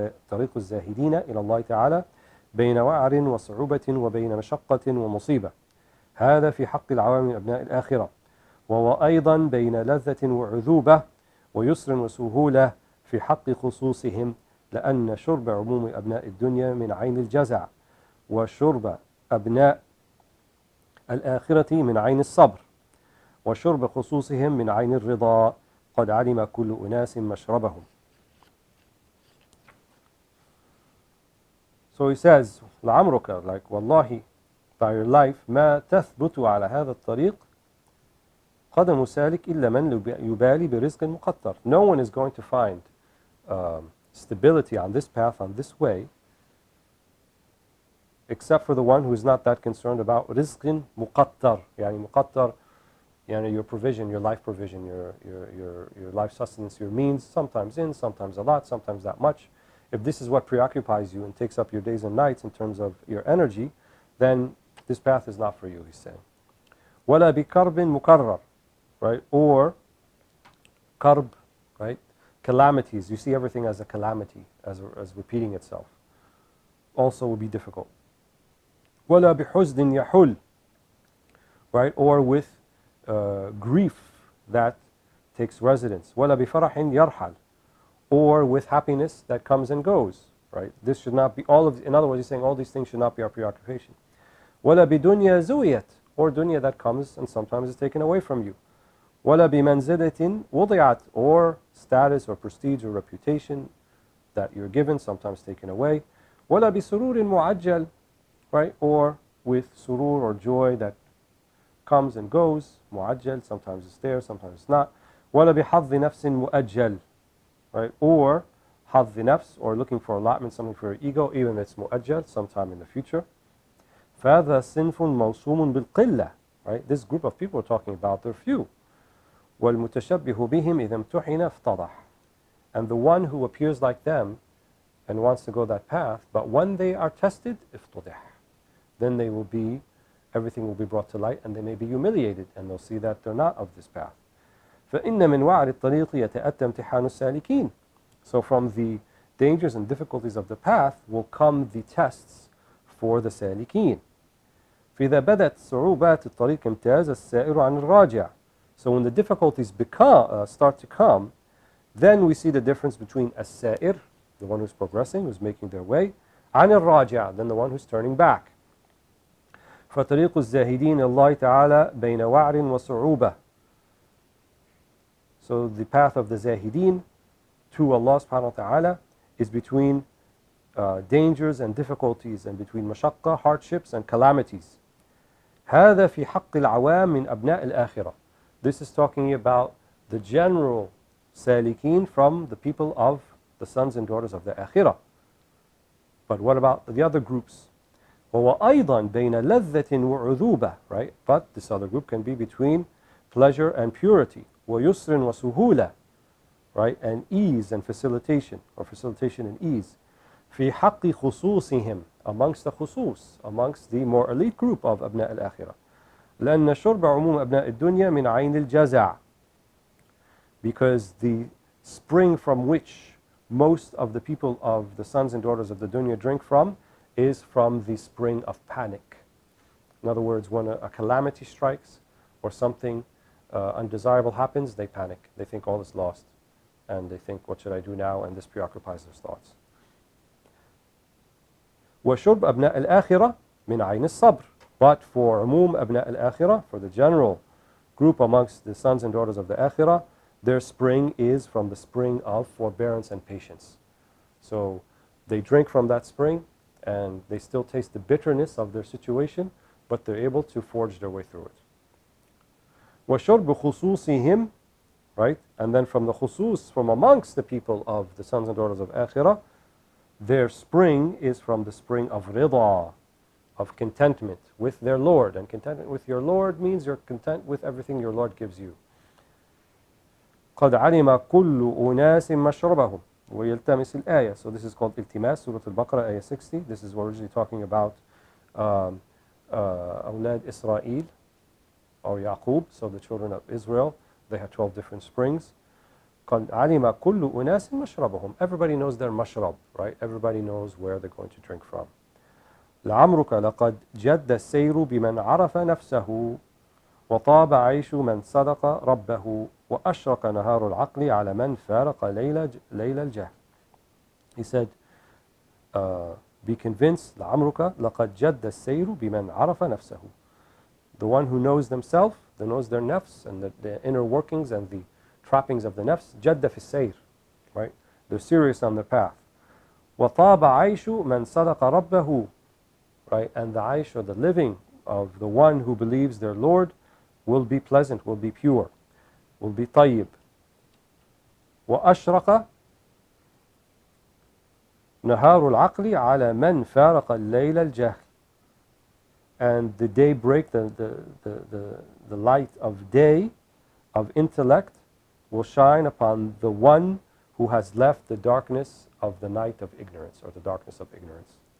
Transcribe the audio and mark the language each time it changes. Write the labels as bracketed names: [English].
[Arabic] طريق الزاهدين إلى الله تعالى بين وعر وصعوبة وبين مشقة ومصيبة هذا في حق العوام من أبناء الآخرة وهو أيضا بين لذة وعذوبة ويسر وسهولة في حق خصوصهم لأن شرب عموم أبناء الدنيا من عين الجزع وشرب أبناء الآخرة من عين الصبر وشرب خصوصهم من عين الرضا قد علم كل أناس مشربهم. [English] So he says [Arabic] لعمرك, [English] like wallahi, by your life [Arabic] ما تثبت على هذا الطريق قدم سالك إلا من يبالي برزق مقتر. [English] No one is going to find stability on this path, on this way, except for the one who is not that concerned about rizq muqattar. Yani muqattar, yani your provision, your life provision, your life sustenance, your means, sometimes in, sometimes a lot, sometimes that much. If this is what preoccupies you and takes up your days and nights in terms of your energy, then this path is not for you, he's saying. [Arabic] وَلَا بِكَرْبٍ مُكَرَّرٍ, right? [English] Or karb, right? Calamities. You see everything as a calamity, as repeating itself. Also will be difficult. [Arabic] وَلَا بِحُزْنٍ يَحُلْ, right? [English] Or with grief that takes residence. [Arabic] وَلَا بِفَرَحٍ يَرْحَلْ, [English] or with happiness that comes and goes, right? This should not be all of, in other words, he's saying all these things should not be our preoccupation. [Arabic] وَلَا بِدُنْيَا زُوِيَتْ, [English] or dunya that comes and sometimes is taken away from you. [Arabic] وَلَا بِمَنْزِلَةٍ وُضِعَتْ, [English] or status or prestige or reputation that you're given, sometimes taken away. [Arabic] وَلَا بِسُرُورٍ مُعَجَّلٍ, right? [English] Or with surur or joy that comes and goes, mu'ajjal, sometimes it's there, sometimes it's not. [Arabic] وَلَا بِحَظِّ نَفْسٍ مُؤَجَّلٍ, right? [English] Or حظ nafs, or looking for allotment, something for your ego, even if it's mu'ajjal, sometime in the future. [Arabic] فَهَذَا صِنْفٌ مَوْسُومٌ بِالْقِلَّةِ, right? [English] This group of people we're talking about, they're few. [Arabic] وَالْمُتَشَبِّهُ بِهِمْ إِذَا امْتُحِنَ افتضح. [English] And the one who appears like them and wants to go that path, but when they are tested, افتضح, then they will be, everything will be brought to light and they may be humiliated and they'll see that they're not of this path. [Arabic] فَإِنَّ مِنْ وَعْرِ الطَّرِيقِ يَتَأَتَّى امْتِحَانُ السَّالِكِينَ. [English] So from the dangers and difficulties of the path will come the tests for the سالكين. [Arabic] فإذا بدت صعوبات الطريق امتاز السائر عن الراجع. [English] So when the difficulties start to come, then we see the difference between السائر, the one who's progressing, who's making their way, عن الراجع, then the one who's turning back. [Arabic] فطريق الزاهدين الله تعالى بين وعر وصعوبة. [English] So the path of the Zahideen to Allah subhanahu wa ta'ala is between dangers and difficulties, and between mashaqqa, hardships and calamities. [Arabic] هذا في حق العوام من أبناء الآخرة. [English] This is talking about the general salikin from the people of the sons and daughters of the akhirah. But what about the other groups? [Arabic] وهو أيضا بين لذة وعذوبة, right? [English] But this other group can be between pleasure and purity. [Arabic] ويسر وسهولة, right? [English] And ease and facilitation, or facilitation and ease. [Arabic] في حق خصوصهم, [English] amongst the khusus, amongst the more elite group of أبناء الآخرة. [Arabic] لأن شرب عموم أبناء الدنيا من عين الجزع. [English] Because the spring from which most of the people of the sons and daughters of the dunya drink from is from the spring of panic. In other words, when a calamity strikes, or something undesirable happens, they panic. They think all is lost. And they think, what should I do now? And this preoccupies their thoughts. [Arabic] وشرب أبناء الآخرة من عين الصبر. [English] But for [Arabic] عموم أبناء الآخرة, [English] for the general group amongst the sons and daughters of the Akhirah, their spring is from the spring of forbearance and patience. So they drink from that spring and they still taste the bitterness of their situation, but they're able to forge their way through it. [Arabic] وشرب خصوصهم, right? [English] And then from the khusus, from amongst the people of the sons and daughters of Akhirah, their spring is from the spring of rida, of contentment with their Lord. And contentment with your Lord means you're content with everything your Lord gives you. [Arabic] قد علم كل أناس مشربهم ويلتمس الآية. [English] So this is called التماس, Surah Al-Baqarah, Ayah 60. This is originally talking about أولاد Israel, or Yaqub, so the children of Israel. They had 12 different springs. [Arabic] قد علم كل أناس مشربهم. [English] Everybody knows their mashrab, right? Everybody knows where they're going to drink from. [Arabic] لعمرك لقد جد السير بمن عرف نفسه وطاب عيش من صدق ربه وأشرق نهار العقل على من فارق ليل الجهل. [English] He said, be convinced, [Arabic] لعمرك لقد جد السير بمن عرف نفسه. [English] The one who knows themselves, that knows their nafs and the inner workings and the trappings of the nafs, [Arabic] جد في السير, [English] right? They're serious on their path. [Arabic] وطاب عيش من صدق ربه, right? [English] And the aish, or the living of the one who believes their Lord, will be pleasant, will be pure, will be tayyib. [Arabic] وأشرق نهار العقل على من فارق الليل الجهل. [English] And the daybreak, the light of day, of intellect, will shine upon the one who has left the darkness of the night of ignorance, or the darkness of ignorance.